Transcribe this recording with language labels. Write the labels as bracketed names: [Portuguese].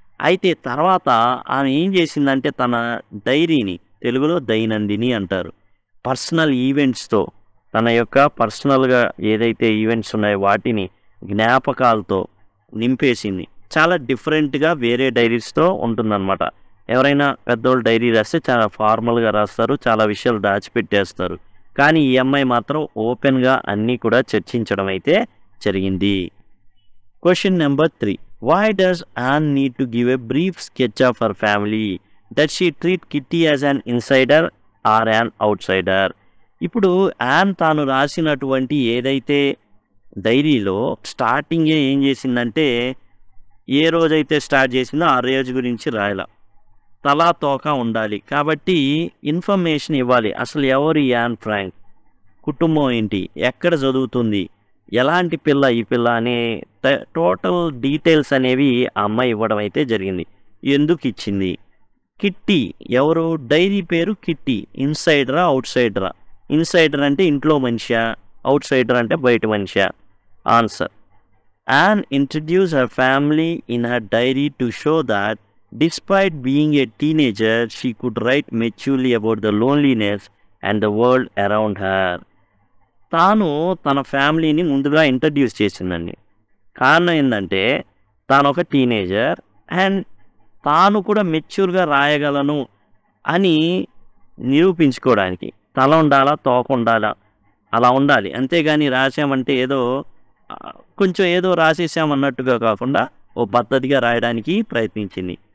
[Telugu] అయితే తర్వాత ఆమె ఏం చేసిందంటే తన డైరీని, తెలుగులో దైనందిని అంటారు, పర్సనల్ ఈవెంట్స్తో, తన యొక్క పర్సనల్గా ఏదైతే ఈవెంట్స్ ఉన్నాయో వాటిని జ్ఞాపకాలతో నింపేసింది. చాలా డిఫరెంట్గా వేరే డైరీస్తో ఉంటుందన్నమాట. ఎవరైనా పెద్దోళ్ళు డైరీ రాస్తే చాలా ఫార్మల్గా రాస్తారు, చాలా విషయాలు దాచిపెట్టేస్తారు. కానీ ఈ అమ్మాయి మాత్రం ఓపెన్గా అన్నీ కూడా చర్చించడం అయితే జరిగింది. Question number 3. [English] Why does Anne need to give a brief sketch of her family? Does she treat Kitty as an insider or an outsider? [Telugu] ఇప్పుడు యాన్ తాను రాసినటువంటి ఏదైతే డైరీలో స్టార్టింగే ఏం చేసిందంటే ఏ రోజైతే స్టార్ట్ చేసిందో ఆ రోజు గురించి రాయాల. తలా తోక ఉండాలి కాబట్టి ఇన్ఫర్మేషన్ ఇవ్వాలి. అసలు ఎవరు యాన్ ఫ్రాంక్, కుటుంబం ఏంటి, ఎక్కడ చదువుతుంది, ఎలాంటి పిల్ల ఈ పిల్ల అనే టోటల్ డీటెయిల్స్ అనేవి ఆ అమ్మాయి ఇవ్వడం అయితే జరిగింది. ఎందుకు ఇచ్చింది? కిట్టి ఎవరు? డైరీ పేరు కిట్టి. ఇన్సైడరా అవుట్సైడరా? ఇన్సైడర్ అంటే ఇంట్లో మనిషా, అవుట్సైడర్ అంటే బయట Manisha? Answer. [English] Anne introduced her family in her diary to show that despite being a teenager, she could write maturely about the loneliness and the world around her. [Telugu] తాను తన ఫ్యామిలీని ముందుగా ఇంట్రడ్యూస్ చేసిందండి. కారణం ఏంటంటే తాను ఒక టీనేజర్ అండ్ తాను కూడా మెచ్యూర్గా రాయగలను అని నిరూపించుకోవడానికి. తల ఉండాలా, తోక ఉండాలా, అలా ఉండాలి. అంతేగాని రాసామంటే కొంచెం ఏదో రాసేసామన్నట్టుగా కాకుండా ఓ పద్ధతిగా రాయడానికి ప్రయత్నించింది.